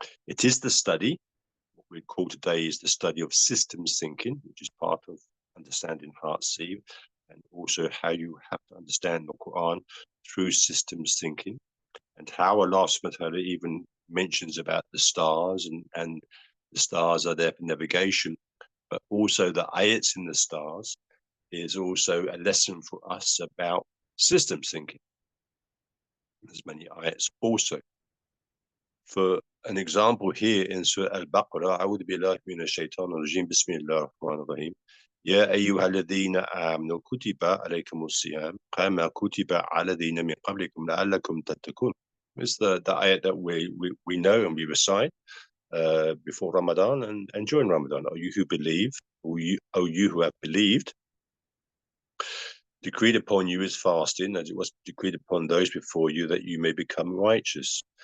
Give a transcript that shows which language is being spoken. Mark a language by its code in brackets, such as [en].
[en] It is the study, what we call today is the study of systems thinking, which is part of understanding Heartseed, and also how you have to understand the Quran through systems thinking, and how Allah subhanahu wa ta'ala even mentions about the stars, and the stars are there for navigation, but also the ayats in the stars is also a lesson for us about systems thinking. There's many ayats also. For an example here in Surah Baqarah, [ar] أعوذ بالله من الشيطان الرجيم بسم الله الرحمن الرحيم يا أيها الذين آمنوا كتب عليكم الصيام كما كتب على الذين من قبلكم لعلكم تتقون. [en] It's the ayat that we know and we recite before Ramadan and during Ramadan. O you who believe, O you who have believed, decreed upon you is fasting, as it was decreed upon those before you, that you may become righteous.